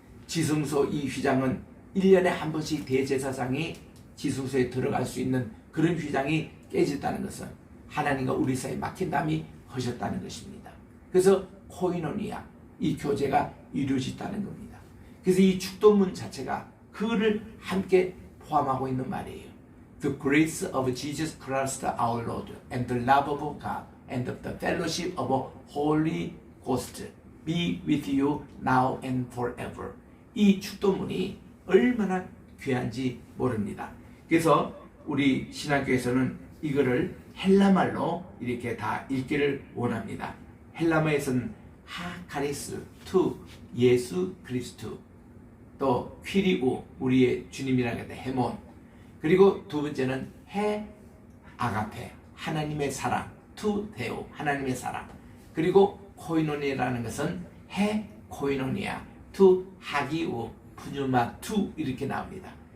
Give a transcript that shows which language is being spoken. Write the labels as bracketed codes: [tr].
[ko] 지성소 이 휘장은 1년에 한 번씩 대제사장이 지성소에 들어갈 수 있는 그런 휘장이 깨졌다는 것은 하나님과 우리 사이에 막힌담이 하셨다는 것입니다. 그래서 코이노니아, 이 교제가 이루어졌다는 겁니다. 그래서 이 축도문 자체가 그를 함께 포함하고 있는 말이에요. [en] The grace of Jesus Christ our Lord and the love of God and the fellowship of Holy Ghost be with you now and forever. [ko] 이 축도문이 얼마나 귀한지 모릅니다. 그래서 우리 신학교에서는 이거를 헬라말로 이렇게 다 읽기를 원합니다. 헬라말에서는 하카리스, 투, 예수 그리스도, 또 퀴리우, 우리의 주님이라고 했다, 헤몬, 그리고 두 번째는 해 아가페, 하나님의 사랑, 투 데오, 하나님의 사랑, 그리고 코이노니아라는 것은 [el] 해 코이노니아, 투 하기우, 푸뉴마 투, [ko] 이렇게 나옵니다.